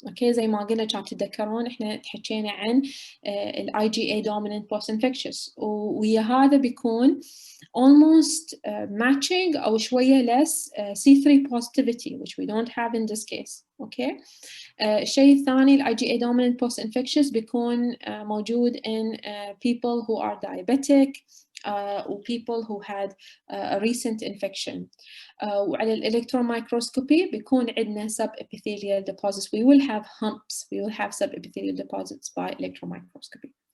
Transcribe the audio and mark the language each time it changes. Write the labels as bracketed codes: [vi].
[en] Okay, [ar] زي ما قلنا كانت تتذكرون احنا تحكينا عن ال [en] IgA dominant post-infectious [ar] ويا هذا بيكون [en] almost matching أو شوية less C3 positivity, which we don't have in this case. Okay. [ar] الشيء الثاني ال [en] IgA dominant post-infectious [ar] بيكون موجود [en] in people who are diabetic or people who had a recent infection. [ar] وعلى الإلكترون microscopy بيكون عندنا [en] subepithelial deposits. We will have humps. We will have subepithelial deposits by electron microscopy.